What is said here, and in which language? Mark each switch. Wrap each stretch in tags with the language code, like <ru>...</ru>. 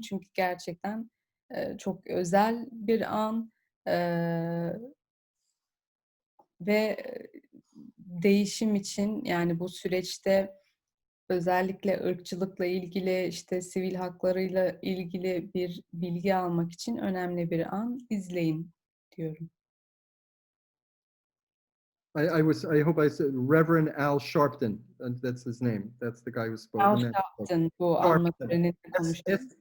<tr>Çünkü gerçekten çok özel bir an ve değişim için, yani bu süreçte özellikle ırkçılıkla ilgili, işte sivil haklarıyla ilgili bir bilgi almak için önemli bir an. İzleyin diyorum.</tr> <en>I hope I said Reverend Al Sharpton. That's his name. That's the guy who spoke.</en> <tr>Al Sharpton, bu anma töreninde konuştu.</tr>